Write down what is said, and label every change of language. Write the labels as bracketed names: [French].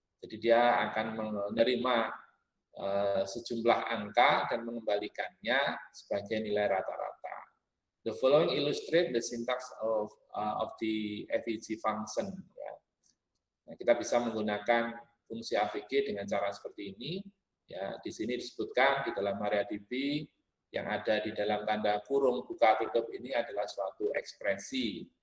[Indonesian] Jadi dia akan menerima sejumlah angka dan mengembalikannya sebagai nilai rata-rata. [English] The following illustrate the syntax of the AVG function. [Indonesian] Ya. Nah, kita bisa menggunakan fungsi AVG dengan cara seperti ini. Ya, di sini disebutkan di dalam MariaDB yang ada di dalam tanda kurung buka tutup ini adalah suatu ekspresi.